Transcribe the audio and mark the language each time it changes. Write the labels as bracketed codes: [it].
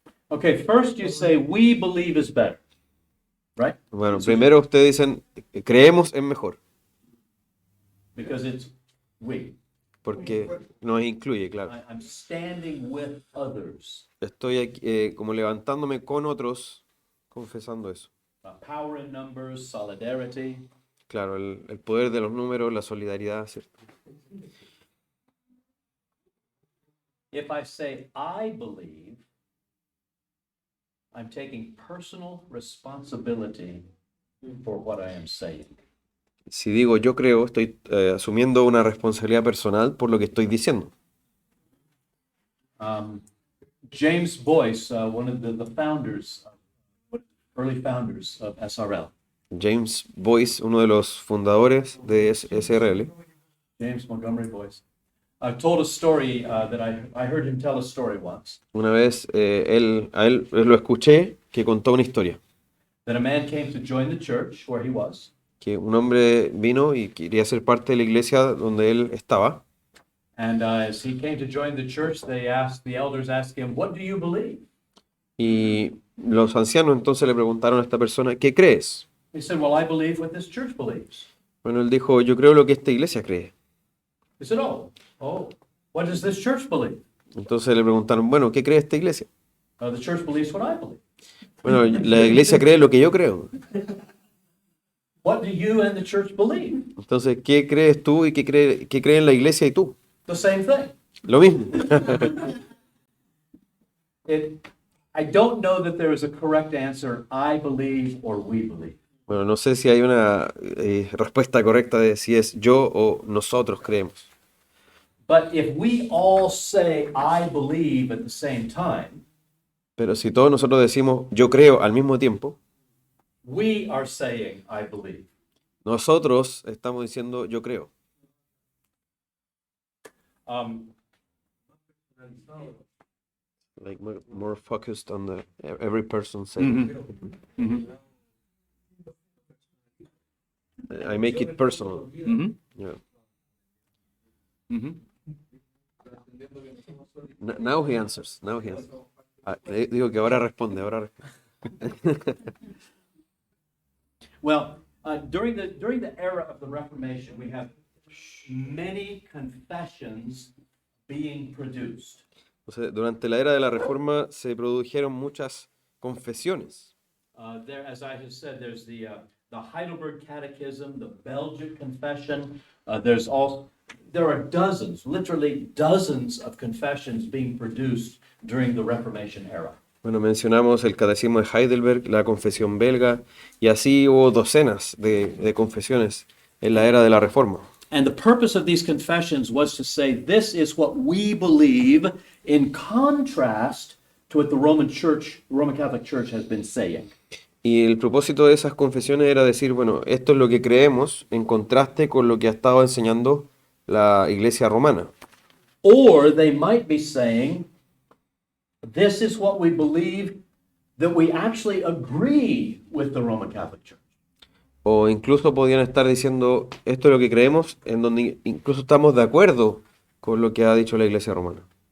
[en] Okay, first you say we believe is better, right? [es] Bueno, primero ustedes dicen creemos es mejor, [en] Because it's we. [es] porque nos incluye, claro. [en] I'm standing with others. [es] Estoy aquí, como levantándome con otros, confesando eso. [en] Power in numbers, solidarity. [es] Claro, el poder de los números, la solidaridad, ¿cierto? [en] If I say I believe, I'm taking personal responsibility for what I am saying. [es] Si digo yo creo, estoy asumiendo una responsabilidad personal por lo que estoy diciendo. [en] James Boyce, one of the founders, early founders of SRL. [es] James Boyce, uno de los fundadores de SRL. [en] James Montgomery Boyce. Told a story that I heard him tell a story once. [es] Una vez él lo escuché que contó una historia. [en] That a man came to join the church where he was. [es] Que un hombre vino y quería ser parte de la iglesia donde él estaba. [en] And as he came to join the church, the elders asked him, "What do you believe?" [es] Y los ancianos entonces le preguntaron a esta persona, ¿qué crees? [en] He said, "Well, I believe what this church believes." [es] Bueno, él dijo, yo creo lo que esta iglesia cree. [en] He said, what does this church believe?" [es] Entonces le preguntaron, bueno, ¿qué cree esta iglesia? [en] The church believes what I believe. [es] Bueno, la iglesia cree lo que yo creo. [en] What do you and the church believe? [es] Entonces, ¿qué crees tú y qué creen la iglesia y tú? [en] The same thing. [es] Lo mismo. [en] I don't know that there is a correct answer, I believe or we believe. [es] Bueno, no sé si hay una respuesta correcta de si es yo o nosotros creemos. [en] But if we all say I believe at the same time, [es] Pero si todos nosotros decimos yo creo al mismo tiempo, [en] we are saying I believe. [es] nosotros estamos diciendo yo creo. [en] Like more focused on every person saying. I make it personal. Yeah. Now he answers. [es] Digo que ahora responde. [en] Well, during the era of the Reformation, we have many confessions being produced. [es] O sea, durante la era de la Reforma se produjeron muchas confesiones. [en] There, as I have said, there's the Heidelberg Catechism, the Belgic Confession. There are dozens, literally dozens of confessions being produced during the Reformation era. [es] Bueno, mencionamos el Catecismo de Heidelberg, la Confesión belga, y así hubo docenas de confesiones en la era de la Reforma. [en] And the purpose of these confessions was to say, this is what we believe, in contrast to what the Roman Catholic Church has been saying. [es] Y el propósito de esas confesiones era decir, bueno, esto es lo que creemos en contraste con lo que ha estado enseñando la Iglesia romana. [en] Or they might be saying, this is what we believe, that we actually agree with the Roman Catholic Church. [es] O incluso podían estar diciendo, esto es lo que creemos, en donde incluso estamos de acuerdo con lo que ha dicho la Iglesia romana.